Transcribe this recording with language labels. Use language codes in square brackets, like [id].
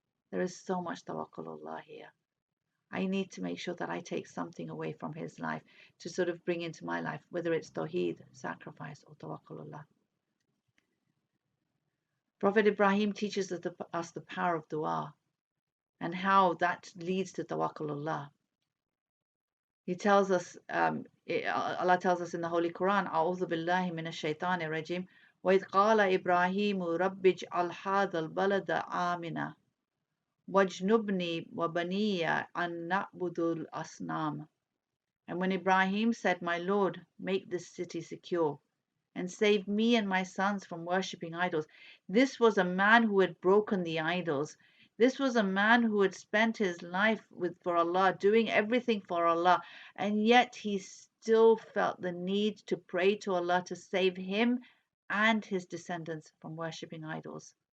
[en] There is so much tawakkulullah here. I need to make sure that I take something away from his life to sort of bring into my life, whether it's tawheed, sacrifice, or tawakkulullah. Prophet Ibrahim teaches us the power of dua and how that leads to tawakkulullah. He tells us, Allah tells us in the Holy Quran, [ar] أعوذ بالله من الشيطان الرجيم وإذ قال إبراهيم رب اجعل هذا البلد آمنا واجنبني وبني أن نعبد الأصنام. [en] And when Ibrahim said, my Lord, make this city secure and save me and my sons from worshipping idols. This was a man who had broken the idols. This was a man who had spent his life for Allah, doing everything for Allah, and yet he still felt the need to pray to Allah to save him and his descendants from worshipping idols.